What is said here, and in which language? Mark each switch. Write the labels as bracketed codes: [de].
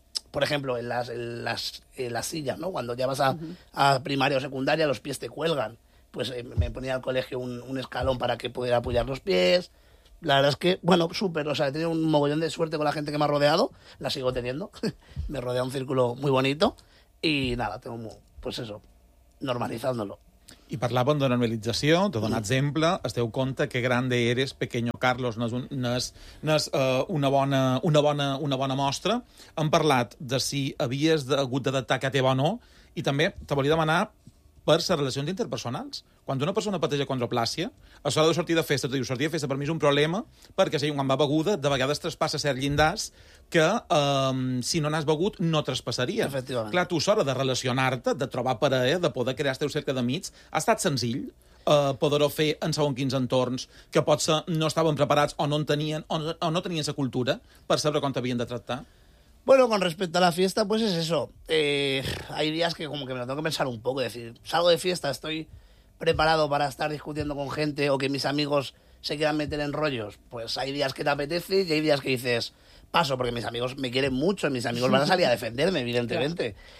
[es] Por ejemplo, en las sillas, ¿no? Cuando ya vas a, uh-huh, a primaria o secundaria, los pies te cuelgan. Pues me ponía al colegio un escalón para que pudiera apoyar los pies. La verdad es que, bueno, súper. O sea, he tenido un mogollón de suerte con la gente que me ha rodeado. La sigo teniendo. Me rodea un círculo muy bonito. Y nada, tengo muy, pues eso, normalizándolo. [ca] I parlàvem de normalització, de donar exemple. Esteu compte que grande eres, pequeño Carlos, no és una bona mostra. Hem parlat de si havies hagut d'adaptar que a teva o no, i també te volia demanar per les relacions interpersonals. Quan una persona pateix acondroplàsia, a l'hora de sortir de festa, tu dius, sortir de festa per mi és un problema, perquè si quan va beguda, de vegades traspassa cert llindars que, si no n'has begut, no traspassaria. Efectivament. Clar, tu, a l'hora de relacionar-te, de trobar parella, de poder crear el teu cercle d'amics, ha estat senzill poder-ho fer en segons quins entorns, que potser no estaven preparats o no tenien la cultura per saber com t'havien de tractar? [es] Bueno, con respecto a la fiesta, pues es eso. Hay días que como que me lo tengo que pensar un poco, es decir, salgo de fiesta, estoy preparado para estar discutiendo con gente o que mis amigos se quieran meter en rollos. Pues hay días que te apetece y hay días que dices, paso, porque mis amigos me quieren mucho, mis amigos van a salir a defenderme, evidentemente.